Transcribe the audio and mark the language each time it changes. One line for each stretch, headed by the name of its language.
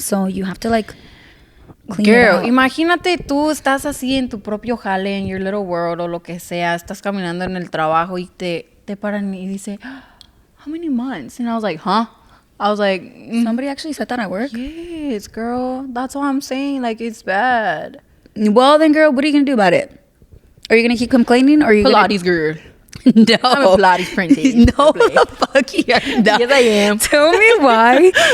English: So you have to like clean girl, it out.
Spanish: imagínate tú estás así en tu propio jale, in your little world o lo que sea. Estás caminando en el trabajo y te paran y dice,
English: how many months? And I was like, huh? I was like, Somebody actually said that at work? Yes, girl. That's what I'm saying. Like, it's bad. Well, then, girl, what are you going to do about it? Are you going to keep complaining? Or are you Pilates girl. No. I'm a Pilates princess. No, the fuck you're not. Yes, I am. Tell me why.